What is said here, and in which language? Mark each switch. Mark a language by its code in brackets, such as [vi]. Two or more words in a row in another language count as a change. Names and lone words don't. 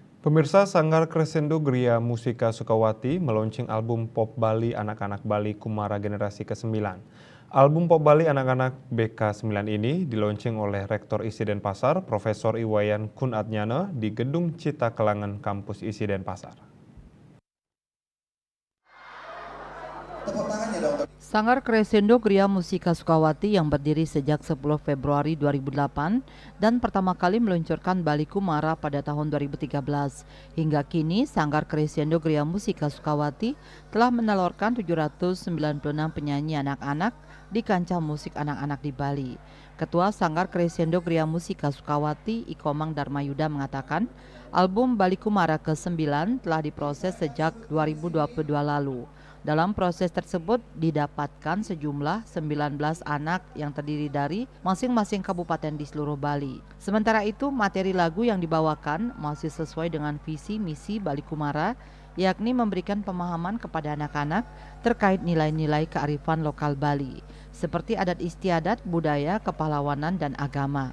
[id] Pemirsa, Sanggar Crescendo Gria Musika Sukawati meluncing album Pop Bali Anak-anak Bali Kumara Generasi ke-9. Album Pop Bali Anak-anak BK9 ini diluncing oleh Rektor ISI Denpasar, Profesor Iwayan Kunatnyana di Gedung Cita Kelangan Kampus ISI Denpasar. Sanggar Crescendo Gria Musika Sukawati yang berdiri sejak 10 Februari 2008 dan pertama kali meluncurkan Bali Kumara pada tahun 2013. Hingga kini, Sanggar Crescendo Gria Musika Sukawati telah menelurkan 796 penyanyi anak-anak di kancah musik anak-anak di Bali. Ketua Sanggar Crescendo Gria Musika Sukawati, Ikomang Darmayuda mengatakan, album Bali Kumara ke-9 telah diproses sejak 2022 lalu. Dalam proses tersebut didapatkan sejumlah 19 anak yang terdiri dari masing-masing kabupaten di seluruh Bali. Sementara itu, materi lagu yang dibawakan masih sesuai dengan visi misi Bali Kumara, yakni memberikan pemahaman kepada anak-anak terkait nilai-nilai kearifan lokal Bali, seperti adat istiadat, budaya, kepahlawanan, dan agama.